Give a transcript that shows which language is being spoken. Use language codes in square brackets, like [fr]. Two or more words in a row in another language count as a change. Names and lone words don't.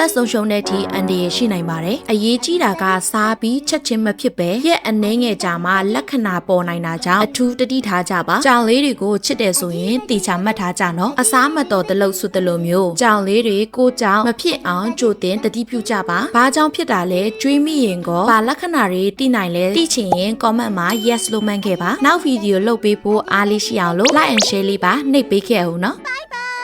[my] သက်ဆုံးရှုံးတဲ့အထိအန္တရာယ်ရှိနိုင်ပါတယ်။အရေးကြီးတာကစားပြီးချက်ချင်းမဖြစ်ပဲရက်အနှဲငယ်ကြာမှလက္ခဏာပေါ်နိုင်တာကြောင့်အထူးတတိထားကြပါ။ကြောင်လေးတွေကိုချစ်တယ်ဆိုရင်တေချာမှတ်ထားကြနော်။အစားမတော်တလို့ဆိုတလို့မျိုးကြောင်လေးတွေကိုကြောင်မဖြစ်အောင်ကြိုတင်တတိပြုကြပါ။ဘာကြောင့်ဖြစ်တာလဲကျွေးမိရင်ကောဘာလက္ခဏာတွေသိနိုင်လဲသိချင်ရင် comment မှာ yes လို့မှတ်ခဲ့ပါ။နောက်ဗီဒီယိုလုပ်ပေးဖို့အားလေးရှိအောင်လို့ [en] like and share [my] လေးပါနှိပ်ပေးခဲ့အောင်နော်။